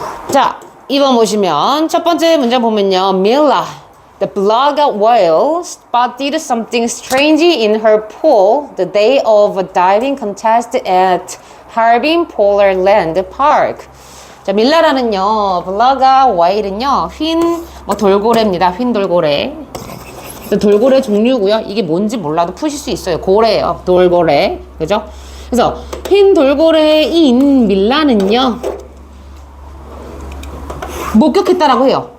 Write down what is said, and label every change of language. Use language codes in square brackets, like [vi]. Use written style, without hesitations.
[ko] 자, 2번 보시면 첫 번째 문제 보면요. [en] Mila, the blogger whale, spotted something strange in her pool the day of a diving contest at Harbin Polar Land Park. [ko] 자, 밀라라는요, 블라가 와일은요, 뭐 돌고래입니다. 흰 돌고래. 돌고래 종류고요. 이게 뭔지 몰라도 푸실 수 있어요. 고래예요. 돌고래. 그죠? 그래서 흰 돌고래인 밀라는요, 목격했다라고 해요.